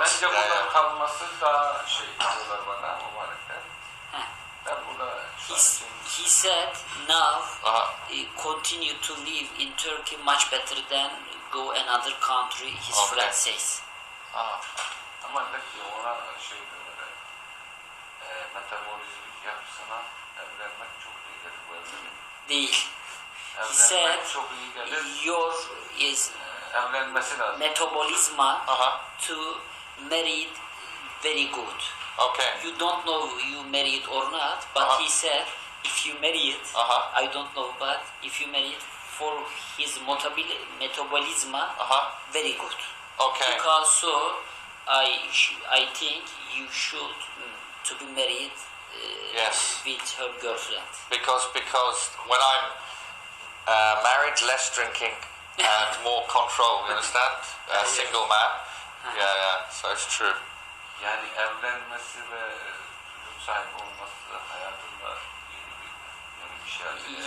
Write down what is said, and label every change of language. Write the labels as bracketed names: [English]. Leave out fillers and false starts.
[Turkish] Bence burada kalması daha şey diyorlar bana mübarekler. Ben burada şu an için [English] He said now Uh-huh. continue to live in Turkey much better than go another country. His Okay. friend says. [Turkish] ama de ki ona şey diyorlar. Metabolizmik yapısına evlenmek çok iyi gelir bu evlilik. Değil. [English] He said [Turkish] Evlenmek çok iyi gelir. [English] your is [Turkish] Evlenmesi lazım. [English] metabolism to married very good. Okay. You don't know you married or not, but he said if you married, I don't know, but if you married for his metabolism, very good. Okay. Because so I think you should to be married Yes. with her girlfriend. Because when I'm married, less drinking and more control. You understand? Single man. Yeah. So it's true. [Turkish] Yani evlenmesi ve çocuk sahibi olması hayatında yeni bir şey.